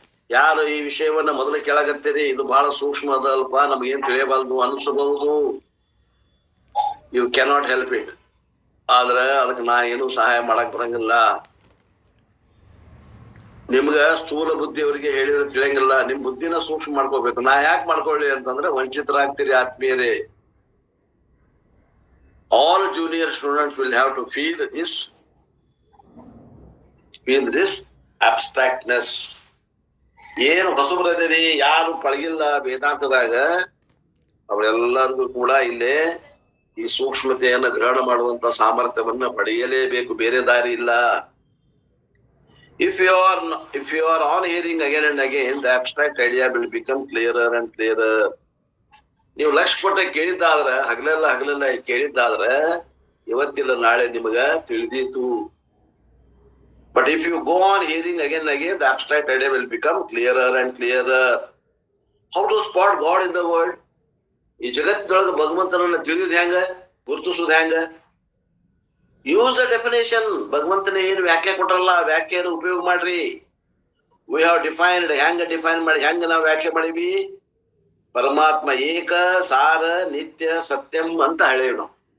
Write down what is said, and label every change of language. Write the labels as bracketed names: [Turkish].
[Kannada] ಯಾರು ಈ ವಿಷಯವನ್ನ ಮೊದಲು ಕೇಳಾಕತ್ತೀರಿ, ಇದು ಬಹಳ ಸೂಕ್ಷ್ಮ ಅದಲ್ಪ, ನಮ್ಗೇನ್ ತಿಳಿಯಬಾರ್ದು ಅನಿಸಬಹುದು. [English] You cannot help it. [Kannada] ಆದ್ರೆ ಅದಕ್ಕೆ ನಾ ಏನು ಸಹಾಯ ಮಾಡಕ್ ಬರಂಗಿಲ್ಲ. ನಿಮ್ಗ ಸ್ಥೂಲ ಬುದ್ಧಿಯವರಿಗೆ ಹೇಳಿದ್ರೆ ತಿಳಿಯಂಗಿಲ್ಲ. ನಿಮ್ ಬುದ್ಧಿನ ಸೂಕ್ಷ್ಮ ಮಾಡ್ಕೋಬೇಕು. ನಾ ಯಾಕೆ ಮಾಡ್ಕೊಳ್ಳಿ ಅಂತಂದ್ರೆ ವಂಚಿತರಾಗ್ತೀರಿ ಆತ್ಮೀಯರೇ. [English] All junior students will have to feel this abstractness. [Kannada] ಏನು ಹೊಸಬರದಿರಿ, ಯಾರು ಪಳಗಿಲ್ಲ ವೇದಾಂತದಾಗ, ಅವರೆಲ್ಲರಿಗೂ ಕೂಡ ಇಲ್ಲೇ ಈ ಸೂಕ್ಷ್ಮತೆಯನ್ನ ಗ್ರಹಣ ಮಾಡುವಂತ ಸಾಮರ್ಥ್ಯವನ್ನ ಪಡೆಯಲೇಬೇಕು. ಬೇರೆ ದಾರಿ ಇಲ್ಲ. [English] If you are on hearing again and again, the abstract idea will become clearer and clearer. [Kannada] ನೀವು ಲಕ್ಷ ಕೊಟ್ಟ ಕೇಳಿದ್ದಾದ್ರೆ, [English] ಹಗಲೆಲ್ಲ ಕೇಳಿದ್ದಾದ್ರೆ [Kannada] ಇವತ್ತಿಲ್ಲ ನಾಳೆ ನಿಮಗ ತಿಳಿದೀತು. [English] But if you go on hearing again and again, the abstract idea will become clearer and clearer. How to spot God in the world? [Kannada] ಈ ಜಗತ್ತಿನೊಳಗ ಭಗವಂತನನ್ನ ತಿಳಿಯೋದು ಹೆಂಗ, ಗುರುತಿಸೋದು ಹೆಂಗ? [English] Use the definition. [Kannada] ಭಗವಂತನ ಏನು ವ್ಯಾಖ್ಯೆ ಕೊಟ್ರಲ್ಲ, ವ್ಯಾಖ್ಯೆಯನ್ನು ಉಪಯೋಗ ಮಾಡ್ರಿ. [English] We have defined. [Kannada] ಹೆಂಗ ಡಿಫೈನ್ ಮಾಡಿ, ಹೆಂಗ ನಾವು ವ್ಯಾಖ್ಯೆ ಮಾಡಿವಿ? ಪರಮಾತ್ಮ ಏಕ, ಸಾರ, ನಿತ್ಯ, ಸತ್ಯಂ ಅಂತ ಹೇಳೇವಿ ನಾವು.